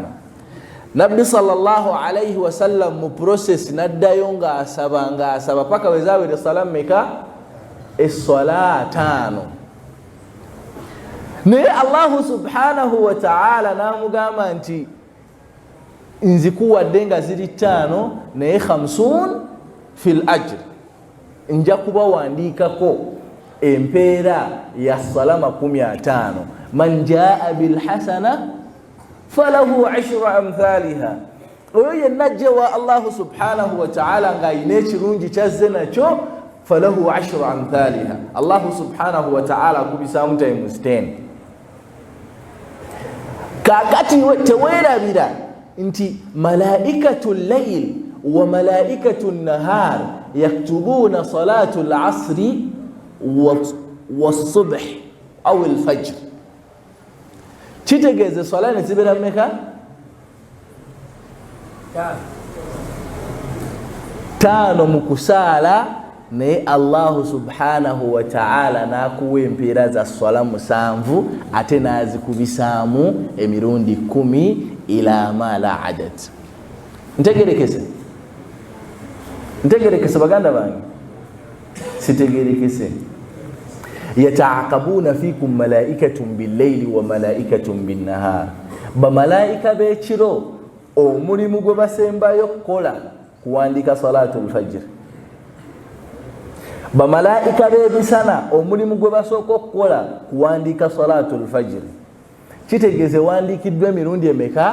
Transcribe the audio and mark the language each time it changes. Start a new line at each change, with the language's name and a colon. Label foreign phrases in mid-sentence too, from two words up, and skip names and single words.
Ganda: Nabbi
Arabic: صلى الله عليه وسلم
Ganda: mu process naddayo nga asaba paka wezawere eswala mmeka? Eswala 5. Naye
Arabic: الله سبحانه وتعالى
Ganda: namugamba nti nzikuwadde nga ziri 5 naye 50
Arabic: في الأجر,
Ganda: nja kubawandiikako empeera ya swala 50.
Arabic: من جاء بالحسنة فله 10 أمثالها.
Ganda: Oyo yenna ajja
Arabic: الله سبحانه وتعالى
Ganda: ng'ayina ekirungi kyazze nakyo,
Arabic: فله 10 أمثالها. الله سبحانه وتعالى
Ganda: akubisaamu times 10. Kakati teweerabira nti
Arabic: ملائكة الليل وملائكة النهار يكتبون صلاة العصر والصبح أو الفجر.
Ganda: Kitegeeze swala ne zibeera mmeka? 5 mu kusaala naye
Arabic: الله سبحانه وتعالى
Ganda: nakuwa empeera za swala 7 ate nazikubisaamu emirundi 10
Arabic: إلى ما لا عدد.
Ganda: Ntegerekese baganda bange, sitegerekese.
Arabic: يتعاقبون فيكم ملائكة بالليل وملائكة بالنهار.
Ganda: Bamalaika b'ekiro omulimu gwe basembayo kukola kuwandika
Arabic: صلاة الفجر.
Ganda: Bamalaika b'ebisana omulimu gwe basooka okukola kuwandika
Arabic: صلاة الفجر.
Ganda: Kitegeeze wandikiddwa emirundi emeka?